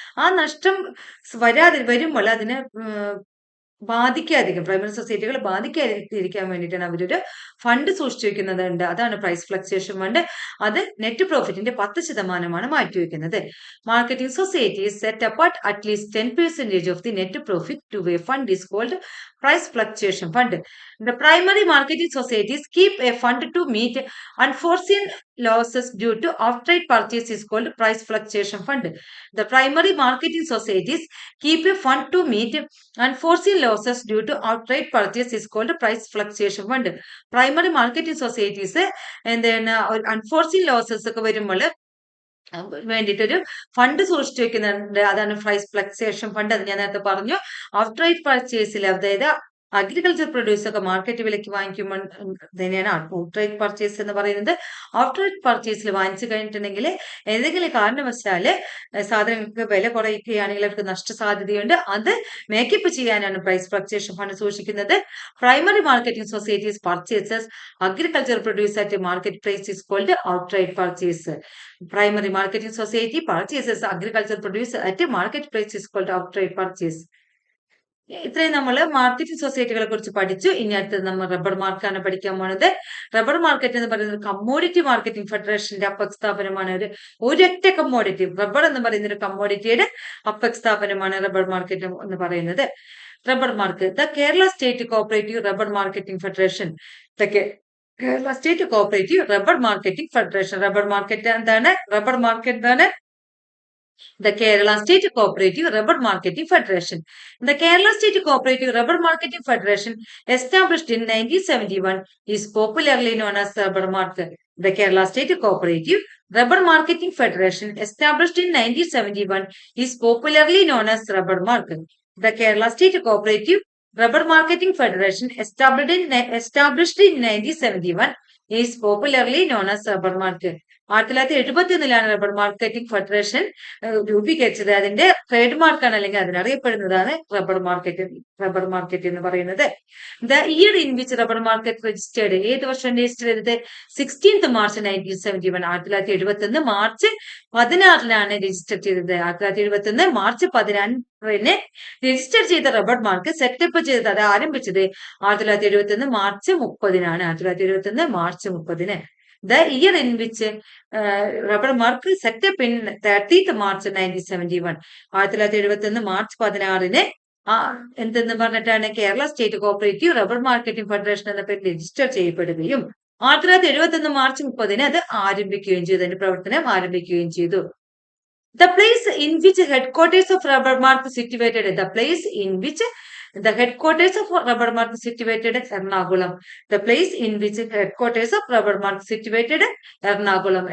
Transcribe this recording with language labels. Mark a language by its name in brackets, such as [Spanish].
[Malayalam] ആ നഷ്ടം വരുമ്പോൾ അതിനെ ബാധിക്കാതിരിക്കും, പ്രൈമറി സൊസൈറ്റികൾ ബാധിക്കാതിരിക്കാൻ വേണ്ടിയിട്ടാണ് അവരൊരു ഫണ്ട് സൂക്ഷിച്ചു വെക്കുന്നുണ്ട്. അതാണ് പ്രൈസ് ഫ്ലക്ച്വേഷൻ ഫണ്ട്. അത് net പ്രോഫിറ്റിന്റെ 10% മാറ്റിവെക്കുന്നത്. [English] Marketing societies set apart at least 10% of the net profit to a fund is called price fluctuation fund. The primary marketing societies keep a fund to meet unforeseen losses due to outright purchase is called price fluctuation fund. The primary marketing societies keep a fund to meet unforeseen losses due to outright purchase is called price fluctuation fund. Primary marketing societies and then unforeseen losses [Malayalam] ഒക്കെ വരുമ്പോൾ വേണ്ടിയിട്ടൊരു fund സൂക്ഷിച്ചു വെക്കുന്നുണ്ട്. അതാണ് price fluctuation fund. അത് ഞാൻ നേരത്തെ പറഞ്ഞു. ഔട്ട്റൈറ്റ് പർച്ചേസിൽ, അതായത് അഗ്രികൾച്ചർ പ്രൊഡ്യൂസ് ഒക്കെ മാർക്കറ്റ് വിലയ്ക്ക് വാങ്ങിക്കുമ്പോൾ തന്നെയാണ് ഔട്ട്റൈറ്റ് പർച്ചേസ് എന്ന് പറയുന്നത്. ഔട്ട്റൈറ്റ് പർച്ചേസിൽ വാങ്ങിച്ചു കഴിഞ്ഞിട്ടുണ്ടെങ്കിൽ ഏതെങ്കിലും കാരണവശാല് സാധനങ്ങൾക്ക് വില കുറയ്ക്കുകയാണെങ്കിൽ അവർക്ക് നഷ്ടസാധ്യതയുണ്ട്. അത് മേക്കപ്പ് ചെയ്യാനാണ് പ്രൈസ് ഫ്ലക്ച്വേഷൻ ഫണ്ട് സൂക്ഷിക്കുന്നത്. [English] Primary marketing societies purchases agriculture produce at market price is called outright purchase. Primary marketing society purchases agricultural produce at a market price is called outright purchase. [Malayalam] ഇത്രയും നമ്മൾ marketing സൊസൈറ്റികളെ കുറിച്ച് പഠിച്ചു. ഇനി അടുത്തത് നമ്മൾ rubber മാർക്കാണ് പഠിക്കാൻ പോണത്. റബ്ബർ മാർക്കറ്റ് എന്ന് പറയുന്നത് കമ്മോഡിറ്റി മാർക്കറ്റിംഗ് ഫെഡറേഷന്റെ അപ്പക് സ്ഥാപനമാണ്. ഒരൊറ്റ കമ്മോഡിറ്റി, റബ്ബർ എന്ന് പറയുന്ന ഒരു കമ്മോഡിറ്റിയുടെ അപ്പക് സ്ഥാപനമാണ് റബ്ബർ മാർക്കറ്റ് എന്ന് പറയുന്നത്. Rubber mark the Kerala state cooperative rubber marketing federation. Kerala state cooperative rubber marketing federation. Rubber market എന്താണ്? റബ്ബർ മാർക്കറ്റ് എന്താണ്? The Kerala State Cooperative Rubber Marketing Federation. [English] The Kerala State Cooperative Rubber Marketing Federation, established in 1971, is popularly known as Rubber Market. The Kerala State Cooperative Rubber Marketing Federation, established in 1971, is popularly known as Rubber Market. The Kerala State Cooperative Rubber Marketing Federation, established in 1971, is popularly known as Rubber Market. [Malayalam] 1971 rubber marketing federation രൂപീകരിച്ചത്. അതിന്റെ trade മാർക്കാണ് അല്ലെങ്കിൽ അതിനറിയപ്പെടുന്നതാണ് rubber market എന്ന് പറയുന്നത്. [English] the year in which rubber market registered, [Malayalam] ഏത് വർഷം register ചെയ്തത്? 16th March 1971. 1971 March 16 register ചെയ്തത്. 1971 മാർച്ച് 16 രജിസ്റ്റർ ചെയ്ത റബ്ബർ മാർക്ക് സെറ്റപ്പ് ചെയ്തത്, അത് ആരംഭിച്ചത് 1971 March 30. 1971 March 30. [English] The year in which rubber mark set up in 30th March 1971. [Malayalam] 1971 March 16-ന് എന്തെന്ന് പറഞ്ഞിട്ടാണ് Kerala state cooperative rubber marketing federation എന്ന പേര് രജിസ്റ്റർ ചെയ്യപ്പെടുകയും 1971 മാർച്ച് 30-ന് അത് ആരംഭിക്കുകയും ചെയ്തു. അതിന്റെ പ്രവർത്തനം ആരംഭിക്കുകയും ചെയ്തു. [English] The place in which headquarters of rubber mark situated. The place in which the headquarters of rubber mark situated Ernakulam. The place in which headquarters of rubber mark situated Ernakulam.